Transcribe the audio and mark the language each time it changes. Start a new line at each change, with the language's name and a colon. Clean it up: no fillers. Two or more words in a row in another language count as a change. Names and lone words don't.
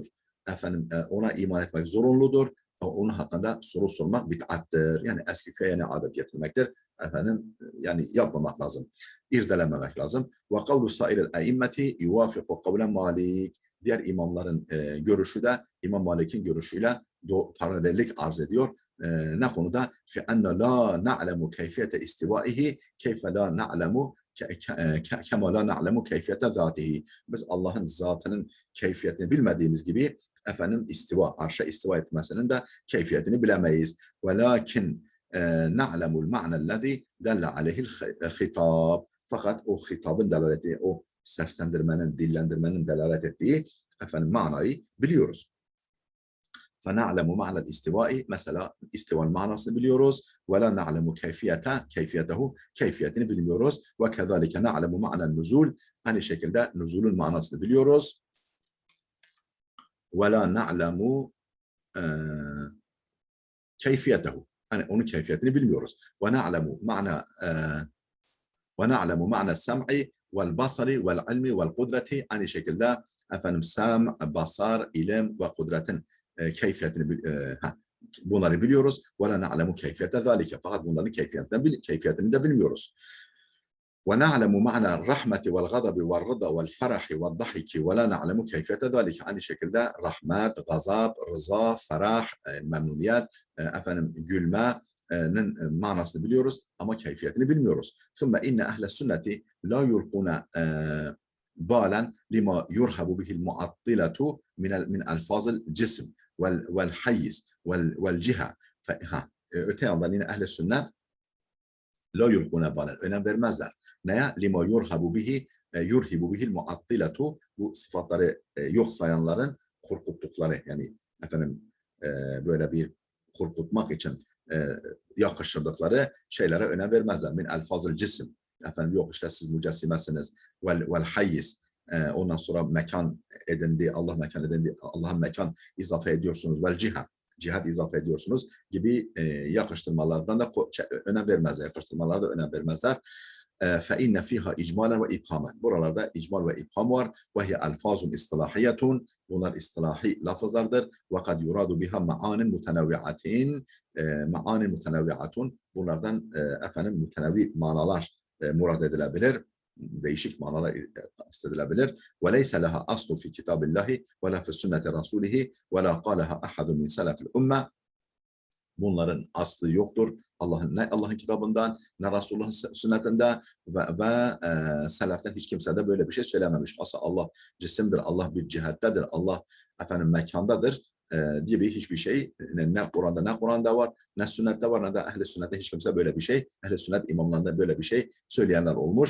Turkish: Efendim ona iman etmek zorunludur. Onun hakkında soru sormak bid'attır. Yani eski köye adet getirmektir. Efendim yani yapmamak lazım. İrdelememek lazım.
Arabic: وقول سائر الأئمة يوافق قول مالك.
Turkish: Diğer imamların görüşü de İmam Malik'in görüşüyle paralellik arz ediyor. Ne konuda?
Arabic: فَاَنَّ لَا نَعْلَمُ كَيْفِيَةَ اِسْتِوَائِهِ كَيْفَ لَا نَعْلَمُ كَمَا لَا نَعْلَمُ كَيْفِيَةَ ذَاتِهِ.
Turkish: Biz Allah'ın zatının keyfiyetini bilmediğimiz gibi efendim istiva, arşa istiva etmesinin de keyfiyetini bilemeyiz.
Arabic: وَلَكِنْ نَعْلَمُ الْمَعْنَ الَّذ۪ي دَلَّ عَلَيْهِ الْخِطَابِ.
Turkish: Fakat o hitabın delaleti, o seslendirmenin, dillendirmenin delalet ettiği efendim manayı biliyoruz.
Arabic: فَنَعْلَمُ مَعْنَ الْاِسْتِوَاءِ,
Turkish: mesela istivanın manasını biliyoruz.
Arabic: وَلَا نَعْلَمُ كَيْفِيَتَهُ,
Turkish: keyfiyetini bilmiyoruz.
Arabic: وَكَذَٰلِكَ نَعْلَمُ مَعْنَ النُّزُولِ,
Turkish: aynı şekilde nüzulün manasını biliyoruz.
Arabic: ولا نعلم كيفيته,
Turkish: hani onun keyfiyetini bilmiyoruz.
Arabic: وَنَعْلَمُ مَعْنَ السَّمْعِ وَالْبَصَرِ وَالْعِلْمِ وَالْقُدْرَةِ,
Turkish: aynı şekilde efendim sam, basar, ilim ve kudretin keyfiyetini bunları biliyoruz.
Arabic: وَلَا نَعْلَمُ كَيْفِيَةَ ذَٰلِكَ,
Turkish: fakat bunların keyfiyetini de bilmiyoruz.
Arabic: وَنَعْلَمُ مَعْنَ الرَّحْمَةِ وَالْغَضَبِ وَالرِّضَى وَالْفَرَحِ وَالضَّحِكِ وَلَا نَعْلَمُ كَيْفِيَةَ ذَٰلِكَ,
Turkish: aynı şekilde rahmet, gazap, rıza, ferah, memnuniyet, efendim gülmenin manasını biliyoruz ama keyfiyetini bilmiyoruz.
Arabic: ثُمَّ اِنَّ اَهْلَ السُنَّةِ لَا يُلْقُونَ بالا لما يرهب به المعطلة من ألفاظ الجسم والحيز والجهة.
Turkish: Öte yandan yine ehl-i sünnet
Arabic: لا يلقون بالا,
Turkish: önem vermezler. Neye?
Arabic: لما يرهب به المعطلة,
Turkish: bu sıfatları yok sayanların korkuttukları, yani efendim böyle bir korkutmak için yakıştırdıkları şeylere önem vermezler.
Arabic: من ألفاظ الجسم,
Turkish: efendim yok işte siz mücessimesiniz,
Arabic: والحيز,
Turkish: ondan sonra mekan edindi, Allah mekan edindi, Allah'ın mekan izafe ediyorsunuz,
Arabic: والجهة,
Turkish: cihat izafe ediyorsunuz gibi yakıştırmalardan da önem vermezler. Yakıştırmalara da önem vermezler.
Arabic: فَاِنَّ فِيهَا اِجْمَالًا وَاِبْهَامًا.
Turkish: Buralarda icmal ve ibham var.
Arabic: وَهِيَ أَلْفَاظٌ اِصْطِلَاحِيَّةٌ.
Turkish: Bunlar istilahi lafızlardır.
Arabic: وَقَدْ يُرَادُ بِهَا مَعَانٍ مُتَنَوِّعَةٍ. مَعَانٍ مُتَنَوِّعَةٌ.
Turkish: Bunlardan efendim mütenevvi manalar murad edilebilir. Değişik manalar kastedilebilir.
Arabic: وَلَيْسَ لَهَا أَصْلٌ فِي كِتَابِ اللّٰهِ وَلَا فِي سُنَّةِ رَسُولِهِ وَلَا قَالَهَا أَحَدٌ مِنْ سَلَفِ الْأُمَّةِ.
Turkish: Bunların aslı yoktur. Allah'ın kitabından, ne Resulullah'ın sünnetinde ve seleften hiç kimse de böyle bir şey söylememiş. Aslında Allah cisimdir, Allah bir cihettedir, Allah efendim mekandadır gibi hiçbir şey ne Kur'an'da var, ne sünnette var, ne de ehl-i sünnette hiç kimse böyle bir şey, ehl-i sünnet imamlarında böyle bir şey söyleyenler olmuş.